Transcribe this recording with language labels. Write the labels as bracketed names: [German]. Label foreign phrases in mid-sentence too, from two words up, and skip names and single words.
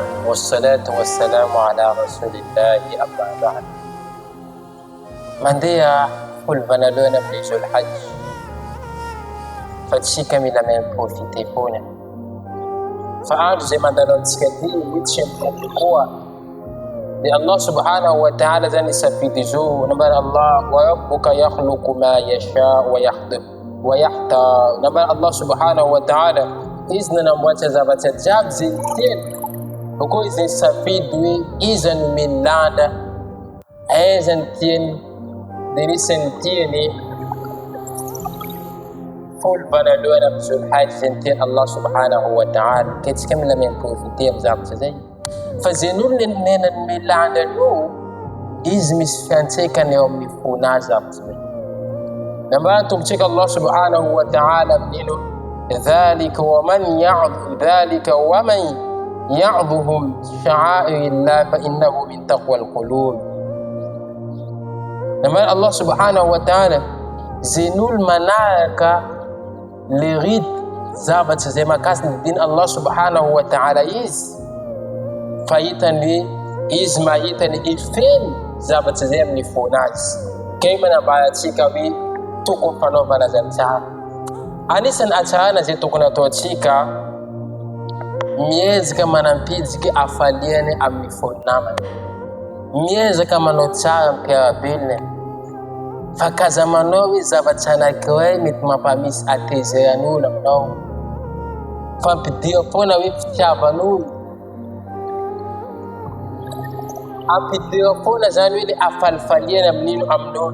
[Arabic] والصلاة والسلام على رسول الله أما بعد. [Malagasy] Mandeha folo-vanoloana amin'ny Zulhaj fa tsika mila miprofite foana fa andro zay mandalo antsika ty miditsy amin'ny koa dia [Arabic] الله سبحانه وتعالى [Malagasy] zany isafidy zo nambara [Arabic] الله وربك يخلق ما يشاء ويختار. [Malagasy] Nambara [Arabic] الله سبحانه وتعالى [Malagasy] izy nanamboatra zavatra jiaby zay tiany, koa izy isafidy hoe iza no milanda, aiza ny tiany dia nisany tiany folo-vanoloana amin'ny Zulhaj zay ny tiany [Arabic] الله سبحانه وتعالى. [Malagasy] Ka tsika mila miprofite amin'ny zavatra zay fa zay n'olo nenany milanda aloha izy misy fiantsaikany eo amin'ny fona zavatra zay. Nambara tombotsika [Arabic] الله سبحانه وتعالى [Malagasy] amin'ino [Arabic] ذلك ومن يعظم شعائر الله فإنها من تقوى القلوب. [Malagasy] Nambara [Arabic] الله سبحانه وتعالى [Malagasy] zay n'olo manaraka le rity zavatra zay mahakasika ny diny [Arabic] الله سبحانه وتعالى [Malagasy] izy fahitany izy mahitany ifeny zavatra zay amin'ny fonazy. Kay manambara atsika hoe tokony fanaovana zany tsara. Anisany atsarana zay tokony ataotsika miezaka manampidiky afaliany amin'ny fonamany, miezaka manao tsara ampiarabelona fa kaza manao hoe zavatra anankiray mety mampamisy atezeran'olo aminao, fampidia foana hoe fitiavan'olo, ampidia foana zany hoe le afalifaliana amin'ino amin'olo.